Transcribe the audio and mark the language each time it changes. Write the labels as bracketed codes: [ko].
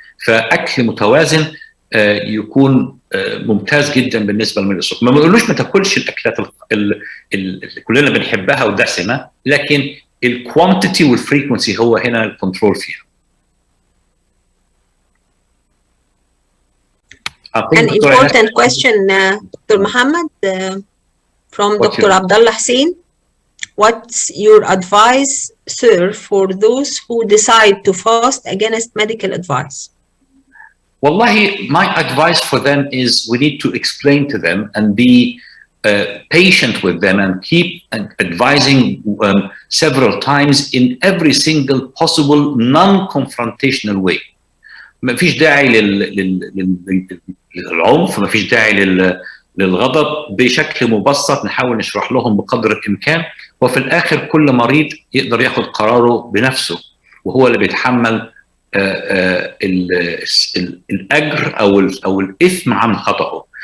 [ar] فاكل متوازن يكون ممتاز جدا بالنسبه لمريض السكر. ما بنقولوش ما تاكلش الاكلات اللي كلنا بنحبها ودسمه، لكن الكوانتيتي والفريكونسي هو هنا الكنترول فيها. [en] An important question, Dr. Mohamed, from Dr. Abdullah Hussein. What's your advice, sir, for those who decide to fast against medical advice? Wallahi, my advice for them is we need to explain to them and be patient with them and keep advising several times in every single possible non-confrontational way. [ar] ما فيش داعي للعنف، ما فيش داعي للغضب، بشكل مبسط نحاول نشرح لهم بقدر الامكان، وفي الاخر كل مريض يقدر ياخد قراره بنفسه وهو اللي بيتحمل الاجر او الاثم عن خطأه.